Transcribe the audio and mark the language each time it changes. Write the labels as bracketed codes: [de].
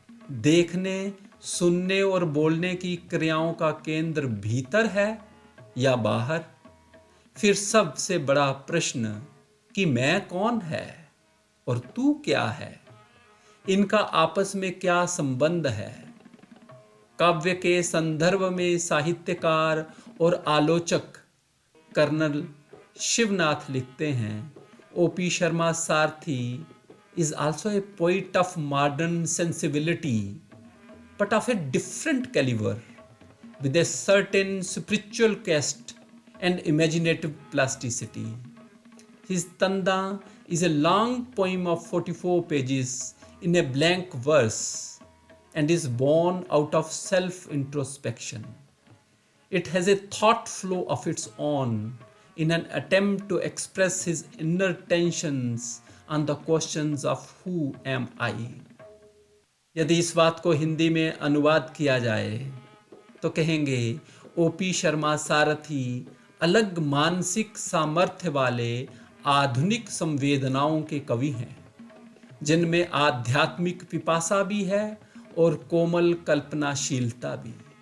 [hi] देखने, सुनने और बोलने की क्रियाओं का केंद्र भीतर है या बाहर? फिर सबसे बड़ा प्रश्न कि मैं कौन है और तू क्या है, इनका आपस में क्या संबंध है? काव्य के संदर्भ में साहित्यकार और आलोचक कर्नल शिवनाथ लिखते हैं, OP Sharma Sarathi [en] is also a poet of modern sensibility, but of a different caliber, with a certain spiritual cast and imaginative plasticity. His Tanda is a long poem of 44 pages in a blank verse and is born out of self-introspection. It has a thought flow of its own in an attempt to express his inner tensions on the questions of who am I. [hi] यदि इस बात को हिंदी में अनुवाद किया जाए तो कहेंगे ओपी शर्मा सारथी अलग मानसिक सामर्थ्य वाले आधुनिक संवेदनाओं के कवि हैं, जिनमें आध्यात्मिक पिपासा भी है और कोमल कल्पनाशीलता भी।